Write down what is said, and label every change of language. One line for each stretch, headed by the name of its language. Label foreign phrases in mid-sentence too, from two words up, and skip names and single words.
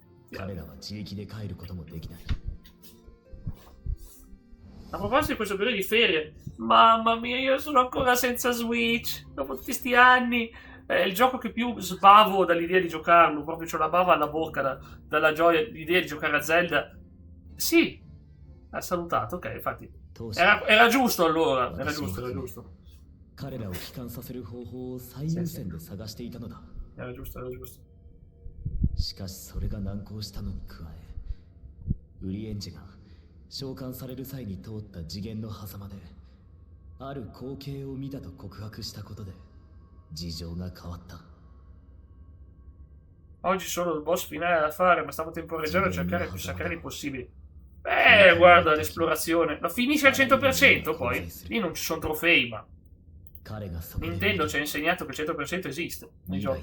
Italian: A proposito di questo periodo di ferie, mamma mia, io sono ancora senza Switch dopo tutti sti anni. È il gioco che più sbavo dall'idea di giocarlo, proprio c'ho la bava alla bocca dalla gioia, l'idea di giocare a Zelda. Sì, ha salutato, ok, infatti era giusto allora, era giusto. Era giusto.
Japanese: しかしそれが難航したのに加え、ウリエンジが召喚される際に通った次元の狭間である光景を見たと告白したことで事情が変わった。
Italian: Oggi solo il boss finale da fare, ma stavo temporeggiando a cercare più sacrali possibili. Guarda l'esplorazione. Lo finisce al 100% poi. Lì non ci sono trofei, ma Nintendo ci ha insegnato che il 100% esiste nei giochi.